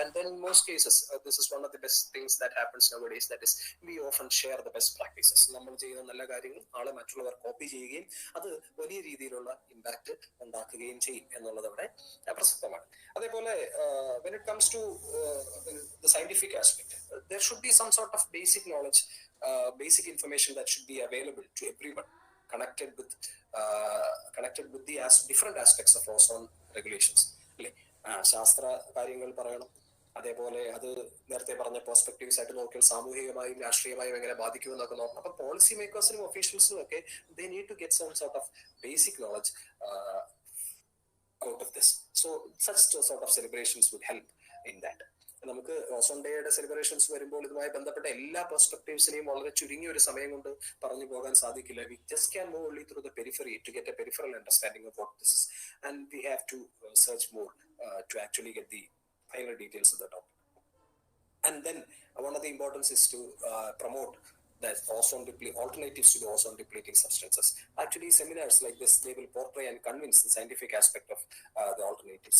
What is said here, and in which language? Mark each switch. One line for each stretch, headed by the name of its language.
English: And then in most cases this is one of the best things that happens nowadays, that is we often share the best practices.
Malayalam: നമ്മൾ ചെയ്യുന്ന നല്ല കാര്യങ്ങൾ നാളെ മറ്റുള്ളവർ copy ചെയ്യുകയും അത് വലിയ രീതിയിലുള്ള ഇമ്പാക്ട് ഉണ്ടാക്കുകയും ചെയ്യും എന്നുള്ളത് അവിടെ പ്രസക്തമാണ്.
English: അതേപോലെ when it comes to the scientific aspect, there should be some sort of basic knowledge, basic information that should be available to everyone connected with the different aspects of ozone regulations.
Malayalam: അല്ലെ, ശാസ്ത്ര കാര്യങ്ങൾ പറയണം, അതേപോലെ അത് നേരത്തെ പറഞ്ഞ perspectives ആയിട്ട് നോക്കിയാൽ സാമൂഹികമായും രാഷ്ട്രീയമായും എങ്ങനെ ബാധിക്കുമെന്നൊക്കെ നോക്കണം. അപ്പൊ പോളിസി മേക്കേഴ്സിനും ഒഫീഷ്യൽസിനും ഒക്കെ
English: They need to get some sort of basic knowledge out of this. So such sort of celebrations would help in that.
Malayalam: നമുക്ക് ഓസോൺ ഡേയുടെ സെലിബ്രേഷൻസ് വരുമ്പോൾ ഇതുമായി ബന്ധപ്പെട്ട എല്ലാ പെർസ്പെക്ടീവ്സിനെയും വളരെ ചുരുങ്ങിയ ഒരു സമയം കൊണ്ട് പറഞ്ഞു പോകാൻ സാധിക്കില്ല.
English: We just can move only through the periphery to get a peripheral understanding of what this is, and we have to search more to actually get the final details of the topic. And then one of the importance is to promote that alternatives to the ozone depleting substances. Actually, seminars like this, they will portray and convince the scientific aspect of the alternatives.